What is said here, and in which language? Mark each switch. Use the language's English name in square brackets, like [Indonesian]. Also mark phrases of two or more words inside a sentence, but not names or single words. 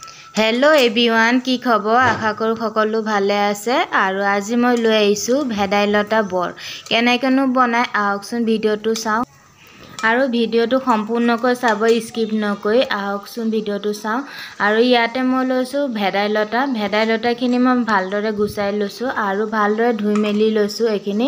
[English] hello everyone [Assamese] কি খবৰ আশা কৰো সকলো ভালে আছে আৰু আজি মই লৈ আইছো ভেদাইলতা বৰ কেনেকেনো বনাই আহকচোন ভিডিওটো চাও আৰু ভিডিওটো সম্পূৰ্ণকৈ চাব স্কিপ নকৈ আহকচোন ভিডিওটো চাও আৰু ইয়াতে মই লৈছো ভেদাইলতাখিনি মই ভালদৰে গুচাই লৈছো আৰু ভালদৰে ধুই মেলি লৈছো এখিনি